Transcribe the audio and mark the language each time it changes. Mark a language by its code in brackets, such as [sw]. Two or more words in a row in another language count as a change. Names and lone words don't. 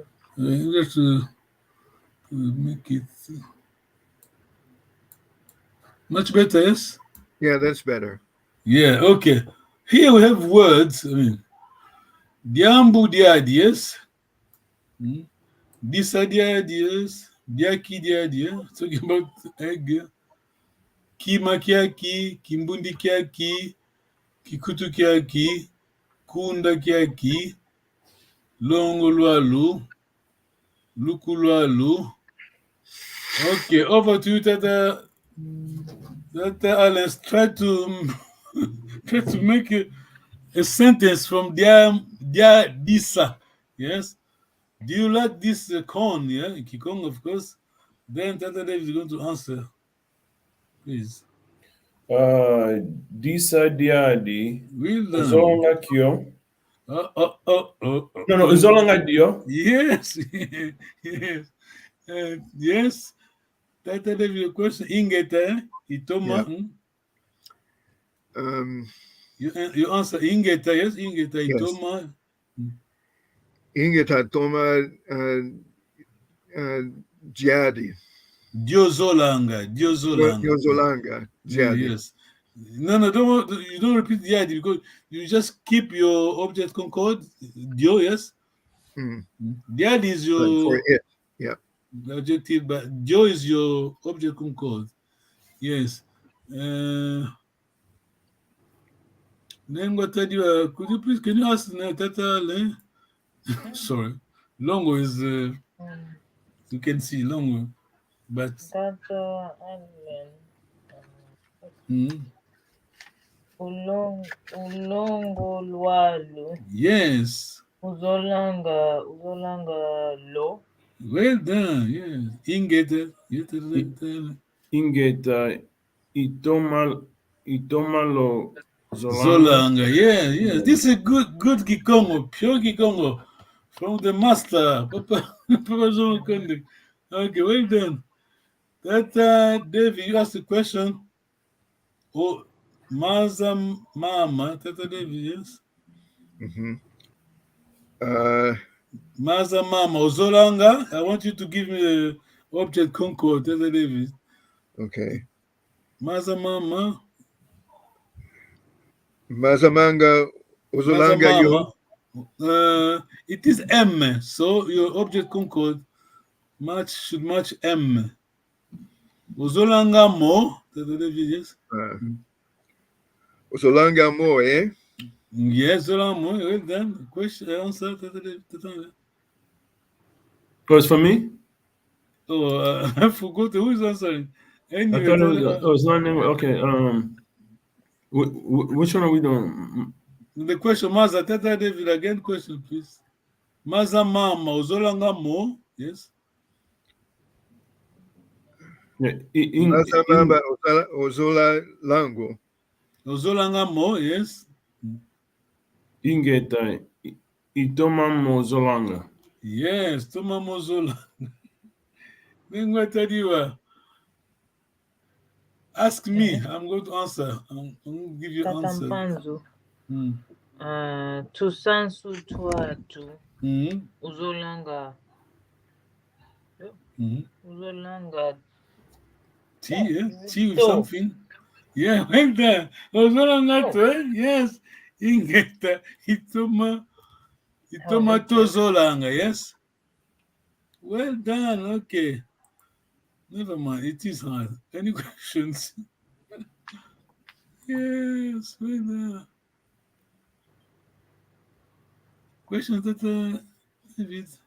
[en] Let's make it much better, yes? Yeah, that's better. Yeah, okay. Here we have words. I mean, Diambu the ideas. These are the ideas. Diaki the idea. Talking about egg. [kg] Kima kiaki, Kimbundi kiaki, Kikutu kiaki, Kunda kiaki, Longo lualu, Luku lualu. [en] Okay, over to you, Tata Alex. Try to make a sentence from dia disa. Yes. Do you like this corn? Yeah, Kikong, of course. Then Tata David is going to answer. Please. [kg] Disa diadi. [en] Well done. [kg] Zolanga kyo. [en] No, [kg] Zolanga dio. [en] Yes. Yes. Yes. Tata David, your question. [kg] Ingeta, itoma. [en] You answer Ingeta, yes? [kg] Ingeta, itoma. Ingeta toma jadi. Diozolanga. Diozolanga. Jadi. [en] Yes. No, you don't repeat the idea because you just keep your object concord. Dio, yes? Mm. Diadi is your... For it, yeah. The adjective, but Joe is your object concord. Yes. Then what I do? Could you please, can you ask Tata Le? Sorry. Longo is, you can see Longo, but. Tata Allen. Mm, [kg] Ulongo lwalo. [en] yes. [kg] Uzolanga lo. [en] Well done. Yes. [kg] Ingeta. Ingeta itomalo Zolanga. [en] Yeah. This is good Kikongo, pure Kikongo from the master. Papa Jean Konde. Okay, well done. That Dave, you asked the question. Oh, [kg] Maza Mama, [en] Tata David, yes. [kg] Maza Mama, Ozolanga. [en] I want you to give me the object concord, Tata David. Okay. [kg] Maza Mama. Mazamanga Uzulanga yo. [en] It is M, so your object concord should match M. [kg] Uzolanga mo, Tata David, yes. Uzulanga mo, eh? Yes, Zolanga mo. [en] Well done. Question, answer, Tata David. Oh, it's for me? Oh, I forgot who is answering. Anyway, I thought it was not name. Okay. Which one are we doing? The question, Maza, Tata David, again, question, please. [kg] Maza Mama, Uzolanga mo, yes. [en] Yeah, [kg] Mazamamba Uzula Lango. Uzolanga mo, yes. Ingeta itomamo zolanga. [en] Yes, [kg] Toma Mozola. [en] Then what tell you? Ask me, I'm going to answer. I'm going to give you an answer. [kg] Tatampanzo. Mm. Tusansu twatu. Mm. Uzolanga. Mm. Uzolanga. [en] Tea, yeah? Tea with something. Yeah, well done. [kg] Uzolanga to, yes. Ingeta itoma tozolanga, [en] yes. Well done. Okay. Never mind. It is hard. Any questions? Yes. Well done. Questions that David?